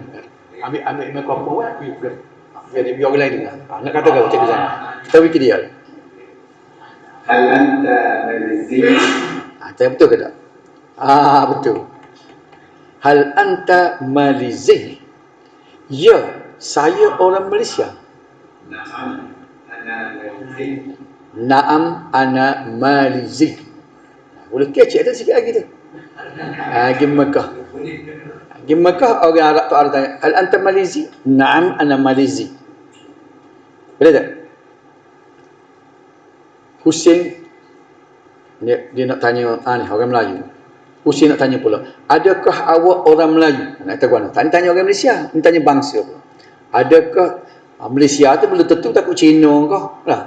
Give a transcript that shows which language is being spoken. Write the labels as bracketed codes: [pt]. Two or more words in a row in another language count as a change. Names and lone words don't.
[ms] Ambil mikrofon awak, biar orang lain dengar. Nak kata gap Cikgu Zainal? Kita fikir dia. [ar] هل أنت ماليزي? [ms] Betul ke tak? Betul. [ar] هل أنت ماليزي? [ms] Ya, saya orang Malaysia. [ar] نعم، أنا ماليزي. نعم، أنا ماليزي. [ms] Boleh kecek tu sikit lagi tu. Pergi Mekah. Pergi Mekah, orang Arab tu ada tanya, [ar] هل أنت ماليزي? نعم، أنا ماليزي. [ms] Boleh tak? Husin, dia nak tanya, ni orang Melayu. Husin nak tanya pula, adakah awak orang Melayu? Nak kata mana? Tak tanya orang Malaysia, ni tanya bangsa pula. Adakah Malaysia tu belum tentu takut Cina kau lah.